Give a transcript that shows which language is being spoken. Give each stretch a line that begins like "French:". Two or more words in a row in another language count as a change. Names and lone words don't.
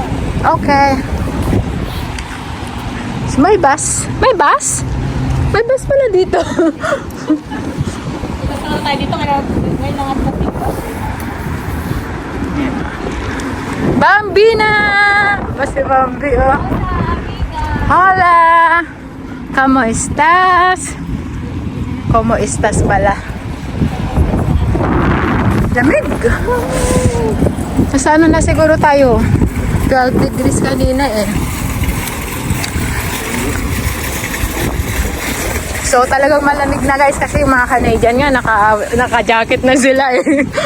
Filipino: Okay. May bus? May bus? May bus pala dito. Basta na tayo dito, may langat na dito. Bambi na! Basta Bambi, oh. Hola!
Spanish: ¿Cómo estás? ¿Cómo estás pala?
Filipino: Lamig! Nasa ano na siguro tayo? 12 degrees kanina eh. So talagang malamig na guys kasi yung mga Canadian nga naka-jacket na sila eh.